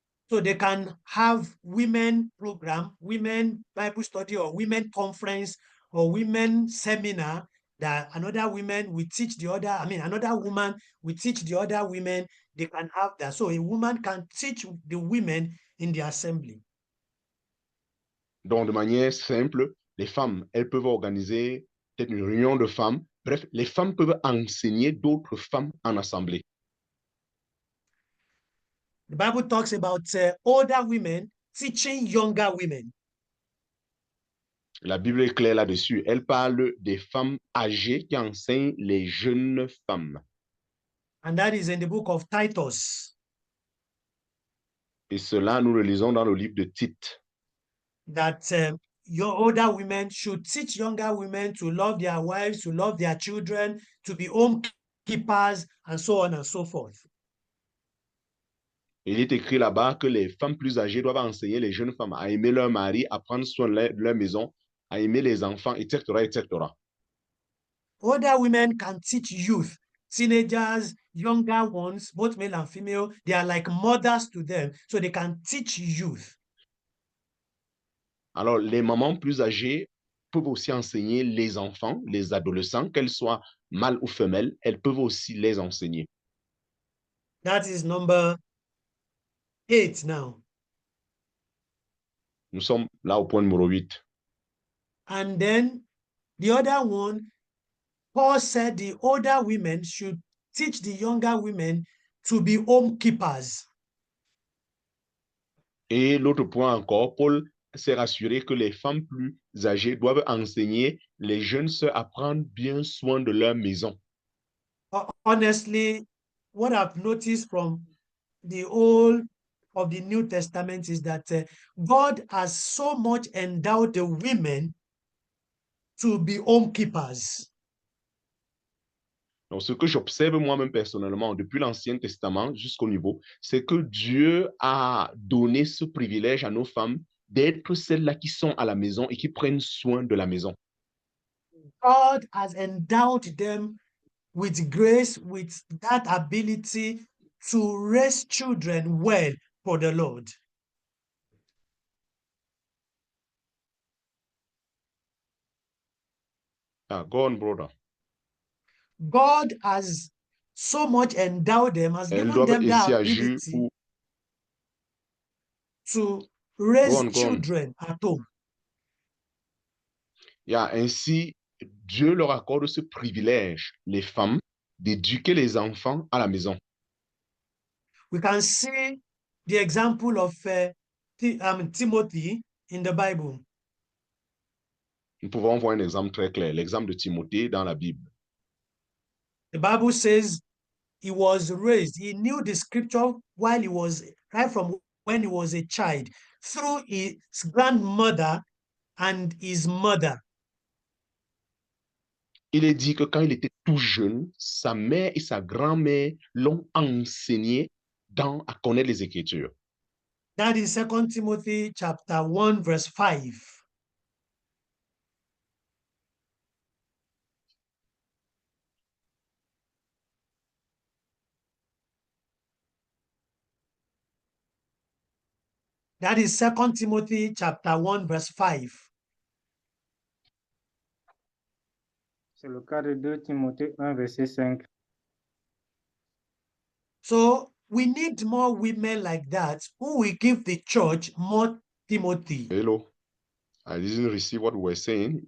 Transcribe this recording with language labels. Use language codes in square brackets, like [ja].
[en] So they can have women program, women Bible study, or women conference, or women seminar that another woman will teach the other, another woman will teach the other women. They can have that. So a woman can teach the women in the assembly. [fr] Donc, de manière simple, les femmes, elles peuvent organiser peut-être une réunion de femmes. Bref, les femmes peuvent enseigner d'autres femmes en assemblée. [en] The Bible talks about older women teaching younger women. [fr] La Bible est claire là-dessus. Elle parle des femmes âgées qui enseignent les jeunes femmes. [en] And that is in the book of Titus. [fr] Et cela, nous le lisons dans le livre de Tite. [en] That your older women should teach younger women to love their wives, to love their children, to be home keepers, and so on and so forth. [fr] Il est écrit là-bas que les femmes plus âgées doivent enseigner les jeunes femmes à aimer leur mari, à prendre soin de leur maison, à aimer les enfants, etc., etc. [en] Older women can teach youth, teenagers, younger ones, both male and female. They are like mothers to them, so they can teach youth. [fr] Alors, les mamans plus âgées peuvent aussi enseigner les enfants, les adolescents, qu'elles soient mâles ou femelles, elles peuvent aussi les enseigner. [en] That is number 8 now. [fr] Nous sommes là au point numéro 8. [en] And then the other one, Paul said the older women should teach the younger women to be home keepers. [fr] Et l'autre point encore, Paul s'est rassuré que les femmes plus âgées doivent enseigner les jeunes sœurs à prendre bien soin de leur maison. [en] Honestly, what I've noticed from the whole of the New Testament is that God has so much endowed the women to be home keepers. [fr] Donc, ce que j'observe moi-même personnellement depuis l'Ancien Testament jusqu'au Nouveau, c'est que Dieu a donné ce privilège à nos femmes d'être celles-là qui sont à la maison et qui prennent soin de la maison. [en] God has endowed them with grace, with that ability to raise children well for the Lord. Go on, brother. God has so much endowed them, has [fr] Elles [en] given [fr] doivent [en] them that [fr] ainsi agir [en] ability [fr] pour... [en] to raise Go on. children at home. [fr] Ainsi, Dieu leur accorde ce privilège, les femmes, d'éduquer les enfants à la maison. [en] We can see the example of Timothy in the Bible. [fr] Nous pouvons voir un exemple très clair, l'exemple de Timothée dans la Bible. [en] The Bible says he was raised. He knew the scripture while he was, right from when he was a child, through his grandmother and his mother. [fr] Il est dit que quand il était tout jeune, sa mère et sa grand-mère l'ont enseigné à connaître les Écritures. [en] That is 2 Timothy chapter 1, verse 5. That is 2 Timothy chapter 1, verse 5. [fr] C'est le cas de 2 Timothée 1, verset 5. [en] So we need more women like that who will give the church more Timothy. Hello. I didn't receive what we were saying.